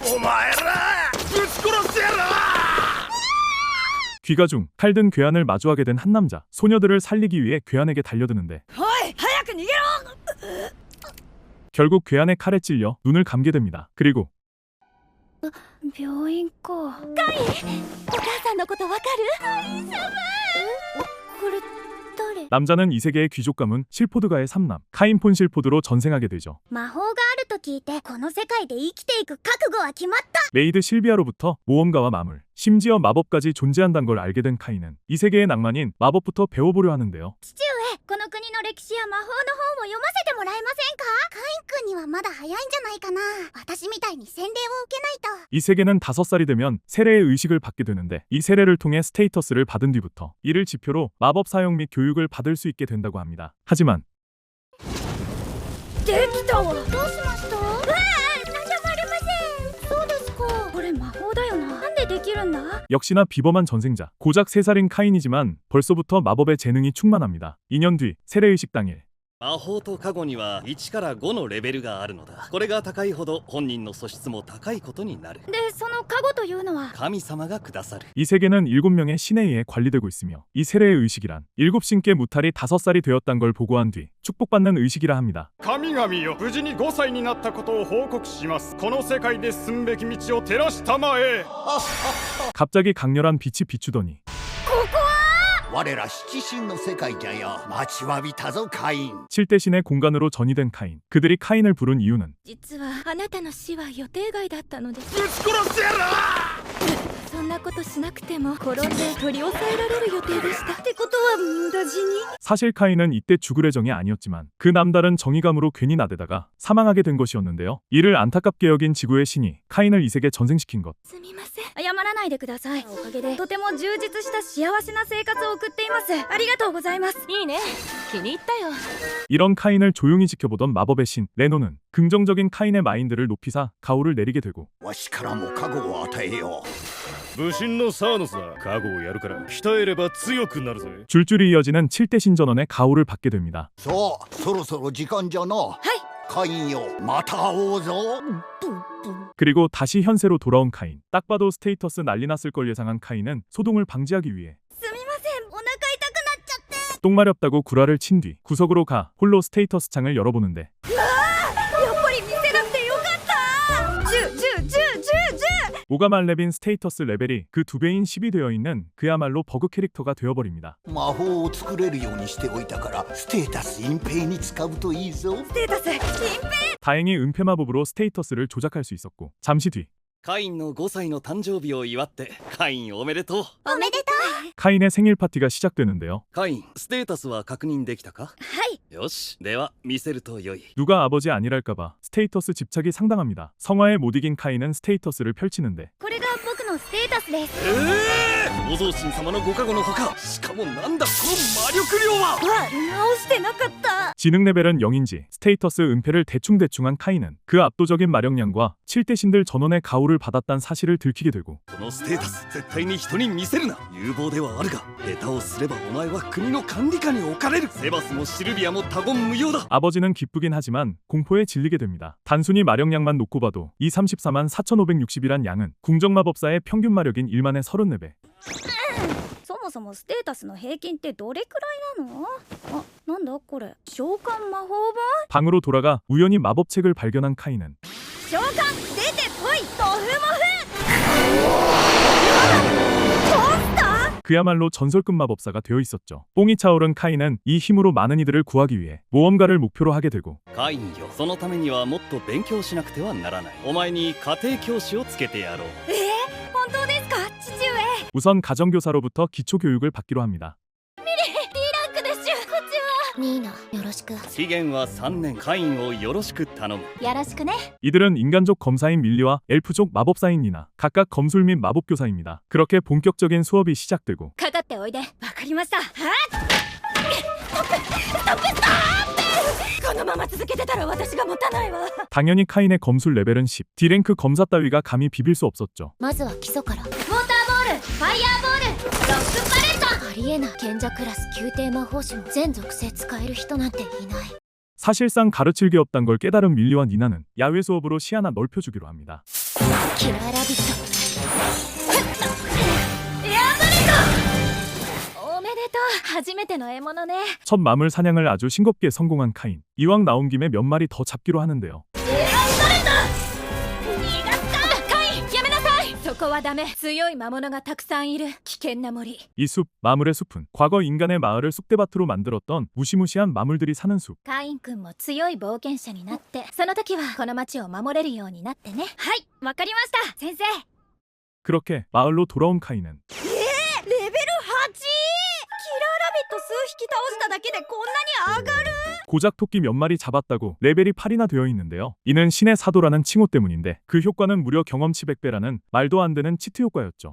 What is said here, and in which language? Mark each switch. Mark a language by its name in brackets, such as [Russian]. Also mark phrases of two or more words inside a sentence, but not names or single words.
[Japanese] 前らぶち殺してやる。 [Korean] 귀가 중 칼든 괴한을 마주하게 된 한 남자. 소녀들을 살리기 위해 괴한에게 달려드는데 [Japanese] おい早く逃げろ。 [Korean] 결국 괴한의 칼에 찔려 눈을 감게 됩니다. 그리고 [Japanese] 病院か。お母さんのことわかる？神様。これ誰？ [Korean] 남자는 이 세계의 귀족 가문 실포드가의 삼남 카인 폰 실포드로 전생하게 되죠. [Japanese] 魔法があると聞いてこの世界で生きていく覚悟は決まった。 [Korean] 메이드 실비아로부터 모험가와 마물, 심지어 마법까지 존재한다는 걸 알게 된 카인은 이 세계의 낭만인 마법부터 배워보려 하는데요. [Japanese] 父上、この国の歴史や魔法の本を読ませてもらえませんか？カイン君にはまだ早いんじゃないかな。私みたいに洗礼を受けないと。 [Korean] 이 세계는 5살이 되면 세례의 의식을 받게 되는데 이 세례를 통해 스테이터스를 받은 뒤부터 이를 지표로 마법 사용 및 교육을 받을 수 있게 된다고 합니다. 하지만 [Japanese] できたわ。どうしました？なんでもありません。そうですか。これ魔法だよな。なんでできるんだ？ [Korean] 역시나 비범한 전생자, 고작 3살인 카인이지만 벌써부터 마법의 재능이 충만합니다. 2년 뒤 세례의식 당일 [Japanese] 魔法と加護には1から5のレベルがあるのだ。これが高いほど本人の素質も高いことになる。で、その加護というのは神様がくださる。 [Korean] 이 세계는 7명의 신에 의해 관리되고 있으며 이 세례의 의식이란 7신께 무탈이 5살이 되었단 걸 보고한 뒤 축복받는 의식이라 합니다. [Japanese] 神々よ、無事に5歳になったことを報告します。この世界で進むべき道を照らしたまえ。 [Korean] 갑자기 강렬한 빛이 비추더니 [Japanese] 我ら七神の世界じゃよ。待ちわびたぞカイン。 [Korean] 7대신의 공간으로 전이된 카인. 그들이 카인을 부른 이유는 [Japanese] 実はあなたの死は予定外だったのです。ぶち殺してやる。そんなことしなくても転んで取り押さえられる予定でした。ってことは無駄死に。 [Korean] 사실 카인은 이때 죽을 예정이 아니었지만 그 남다른 정의감으로 괜히 나대다가 사망하게 된 것이었는데요. 이를 안타깝게 여긴 지구의 신이 카인을 이 세계 전생시킨 것. [Japanese] すみません。謝らないでください。おかげでとても充実した幸せな生活を送っています。ありがとうございます。いいね。気に入ったよ。 [Korean] 이런 카인을 조용히 지켜보던 마법의 신 레노는 긍정적인 카인의 마인드를 높이사 가호를 내리게 되고 [Japanese] わしからも加護を与えよう。武神のサーノスだ。加護をやるから鍛えれば強くなるぜ。 [Korean] 줄줄이 이어지는 7대신 전원의 가호를 받게 됩니다. [Japanese] そう、そろそろ時間じゃな。はい。カインよ、また会おうぞ。 [Korean] 그리고 다시 현세로 돌아온 카인. 딱 봐도 스테이터스 난리 났을 걸 예상한 카인은 소동을 방지하기 위해 [Japanese] すみません。お腹痛くなっちゃって。 [Korean] 똥마렵다고 구라를 친 뒤 구석으로 가 홀로 스테이터스 창을 열어보는데 [Japanese] やっぱり見せなくてよかった。10 [Korean] 오가말렙인 스테이터스 레벨이 그 2배인 10이 되어 있는 그야말로 버그 캐릭터가 되어버립니다. [Japanese] 魔法を作れるようにしておいたからステータス隠蔽に使うといいぞ。ステータス隠蔽。 [Korean] 다행히 은폐 마법으로 스테이터스를 조작할 수 있었고 잠시 뒤 [Japanese] カインの5歳の誕生日を祝ってカインおめでとう。おめでとう。 [Korean] 카인의 생일 파티가 시작되는데요. [Japanese] カインステータスは確認できたか？はい。よし、では見せるとよい。 [Korean] 누가 아버지 아니랄까봐 스테이터스 집착이 상당합니다. 성화에 못 이긴 카인은 스테이터스를 펼치는데 [Japanese] これが僕のステータスです。お造神様のご加護のほか、しかもなんだこの魔力量は。直してなかった。 [Korean] 지능 레벨은 0인지 스테이터스 은폐를 대충대충한 카인은 그 압도적인 마력량과 7대신들 전원의 가호를 받았다는 사실을 들키게 되고 [Japanese] このステータス絶対に人に見せるな。有望ではあるが下手をすればお前は国の管理下に置かれる。セバスもシルビアも他言無用だ。 [Korean] 아버지는 기쁘긴 하지만 공포에 질리게 됩니다. 단순히 마력량만 놓고 봐도 이 34만 4560이란 양은 궁정마법사의 평균 마력인 1만의 34배. [Japanese] そもそもステータスの平均ってどれくらいなの？あ、なんだこれ。召喚魔法本？ [Korean] 방으로 돌아가 우연히 마법책을 발견한 카인은 [Japanese] 召喚出てこいドフモフ。 [Korean] 그야말로 전설급 마법사가 되어 있었죠. 뽕이 차오른 카인은 이 힘으로 많은 이들을 구하기 위해 모험가를 목표로 하게 되고 [Japanese] カインよ、そのためにはもっと勉強しなくてはならない。お前に家庭教師をつけてやろう。本当ですか父上。 [Korean] 우선 가정교사로부터 기초교육을 받기로 합니다. [Japanese] D ランクです。こっちは。ニーナよろしく。期限は3年。カインをよろしく頼む。よろしくね。 [Korean] 이들은 인간족 검사인 밀리와 엘프족 마법사인 니나 각각 검술 및 마법교사입니다. 그렇게 본격적인 수업이 시작되고 [Japanese] かかっておいで。わかりました。はっ。このまま続けてたら私が持たないわ。 [Korean] 당연히 카인의 검술 레벨은 10. D랭크 검사 따위가 감히 비빌 수 없었죠. [Japanese] まずは基礎から。ウォーターボール、ファイヤーボール、ロックパレット。ありえない。賢者クラス宮廷魔法師も全属性使える人なんていない。 [Korean] 사실상 가르칠 게 없단 걸 깨달은 밀리와 니나는 야외 수업으로 시야나 넓혀주기로 합니다. [Japanese] キラーラビットおめでとう初めての獲物ね [Korean] 첫 마물 사냥을 아주 싱겁게 성공한 카인. 이왕 나온 김에 몇 마리 더 잡기로 하는데요. [Japanese] 逃がったカイやめなさいそこはダメ強い魔物がたくさんいる危険な森 [Korean] 이 숲, 마물의 숲은 과거 인간의 마을을 쑥대밭으로 만들었던 무시무시한 마물들이 사는 숲. [Japanese] カインくんも強い冒険者になってその時はこの町を守れるようになってねはいわかりました先生 [Korean] 그렇게 마을로 돌아온 카인은 [Japanese] レベル 8! キラーラビット数匹倒しただけでこんなに上がる [Korean] 고작 토끼 몇 마리 잡았다고 레벨이 8이나 되어 있는데요. 이는 신의 사도라는 칭호 때문인데 그 효과는 무려 경험치 100배라는 말도 안 되는 치트 효과였죠.